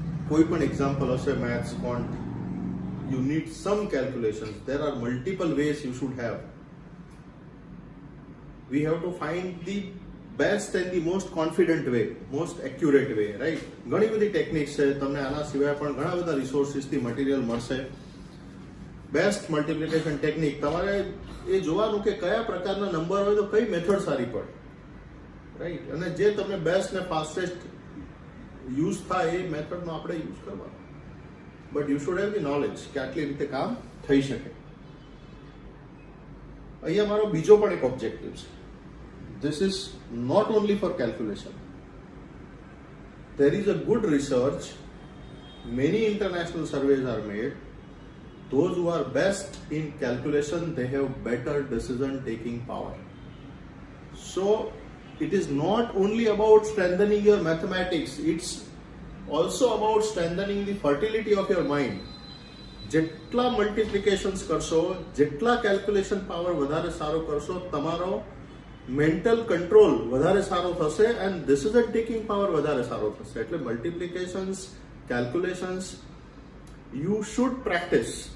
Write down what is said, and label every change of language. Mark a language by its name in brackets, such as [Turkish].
[Gujarati] कोई पण [English] example हशे maths quant, you need some calculations. There are multiple ways you should have. We have to find the best and the most confident way, most accurate way, right? [Gujarati] ઘણી બધી techniques છે, તમને આના સિવાય પણ ઘણા બધા રિસોર્સિસ થી મટીરિયલ મળશે. બેસ્ટ મલ્ટિપ્લિકેશન ટેકનિક તમારે એ જોવાનું કે કયા પ્રકારના નંબર હોય તો કઈ મેથડ સારી પડે, રાઈટ? અને જે તમને બેસ્ટ ને ફાસ્ટેસ્ટ યુઝ થાય એ મેથડનો આપણે યુઝ કરવાનો. [English] but you should have the knowledge [Gujarati] કે આટલી રીતે કામ થઈ શકે. અહીંયા મારો બીજો પણ એક ઓબ્જેક્ટિવ છે. [English] This is not only for calculation. There is a good research. Many international surveys are made. Those who are best in calculation, they have better decision-taking power. So, it is not only about strengthening your mathematics. It's also about strengthening the fertility of your mind. [Gujarati] જેટલા મલ્ટિપ્લિકેશન્સ કરશો, જેટલા calculation power વધારે સારો કરશો, તમારો mental control વધારે સારો થશે એન્ડ ડિસિઝન ટેકિંગ પાવર વધારે સારો થશે. [English] એટલે multiplications, calculations you should practise.